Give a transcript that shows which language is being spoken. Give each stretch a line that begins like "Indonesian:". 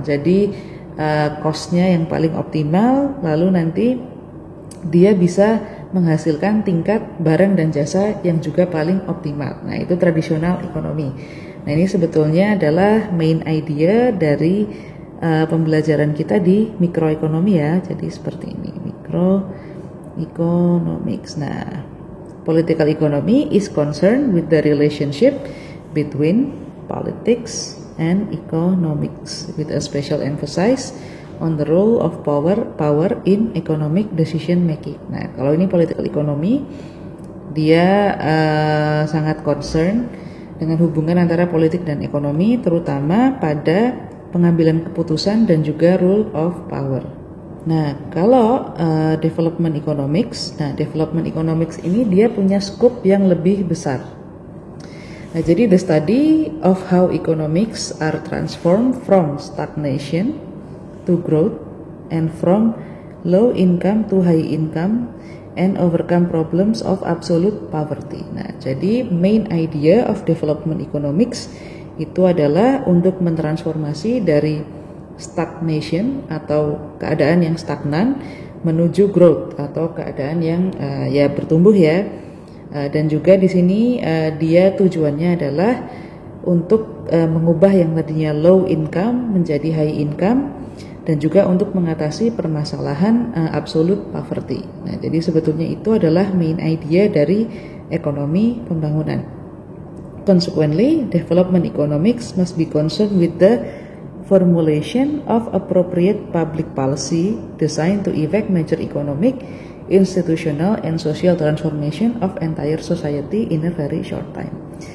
Indonesian: Jadi cost-nya yang paling optimal, lalu nanti dia bisa menghasilkan tingkat barang dan jasa yang juga paling optimal. Nah, itu tradisional ekonomi. Nah, ini sebetulnya adalah main idea dari pembelajaran kita di mikroekonomi ya. Jadi seperti ini, microeconomics.
English: Nah, political economy is concerned with the relationship between politics and economics with a special emphasis on the role of power in economic decision making.
Indonesian: Nah, kalau ini political economy, dia sangat concern dengan hubungan antara politik dan ekonomi, terutama pada pengambilan keputusan dan juga
English: role of power.
Indonesian: Nah, kalau development economics ini dia punya scope yang lebih besar.
English: Nah, jadi the study of how economics are transformed from stagnation to growth and from low income to high income and overcome problems of absolute poverty.
Indonesian: Nah, jadi
English: main idea of development economics
Indonesian: itu adalah untuk mentransformasi dari stagnation atau keadaan yang stagnan menuju growth atau keadaan yang bertumbuh ya. Dan juga di sini dia tujuannya adalah untuk mengubah yang tadinya low income menjadi high income dan juga untuk mengatasi permasalahan absolute poverty. Nah, jadi sebetulnya itu adalah main idea dari ekonomi pembangunan.
English: Consequently, development economics must be concerned with the formulation of appropriate public policy designed to effect major economic, institutional, and social transformation of entire society in a very short time.